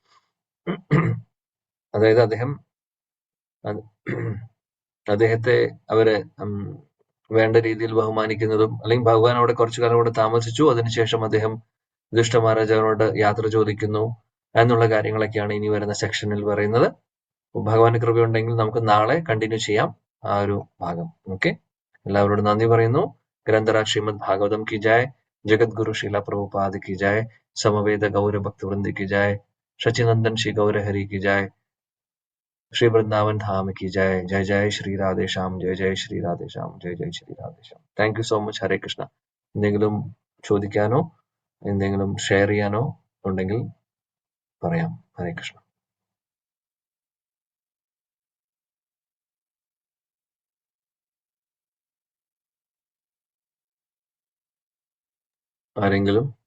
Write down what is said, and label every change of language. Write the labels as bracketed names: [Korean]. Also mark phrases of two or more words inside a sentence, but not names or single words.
[Malayalam] അതായത് അദ്ദേഹത്തെ അവര് വേണ്ട രീതിയിൽ ബഹുമാനിക്കുന്നതും, അല്ലെങ്കിൽ ഭഗവാൻ അവിടെ കുറച്ചു കാലം അവിടെ താമസിച്ചു, അതിനുശേഷം അദ്ദേഹം യുധിഷ്ഠിര മഹാരാജാവിനോട് യാത്ര ചോദിക്കുന്നു എന്നുള്ള കാര്യങ്ങളൊക്കെയാണ് ഇനി വരുന്ന സെക്ഷനിൽ പറയുന്നത്. ഭഗവാന്റെ കൃപയുണ്ടെങ്കിൽ നമുക്ക് നാളെ കണ്ടിന്യൂ ചെയ്യാം ആ ഒരു ഭാഗം. ഓക്കെ, എല്ലാവരോടും നന്ദി പറയുന്നു. [Hindi] ग्रंथराज श्रीमद् भागवतम् की जय, जगद्गुरु शील प्रभुपाद की जय, समवेद गौर भक्तवृंद की जय, शचिनंदन श्री गौर हरि की जय, श्री वृंदावन धाम की जय. जय जय श्री राधे श्याम, जय जय श्री राधे श्याम, जय जय श्री राधे श्याം. [English] thank you so much. [Malayalam] ഹരേ കൃഷ്ണ. എന്തെങ്കിലും ചോദിക്കാനോ എന്തെങ്കിലും ഷെയർ ചെയ്യാനോ ഉണ്ടെങ്കിൽ പറയാം. ഹരേ കൃഷ്ണ. ആരെങ്കിലും?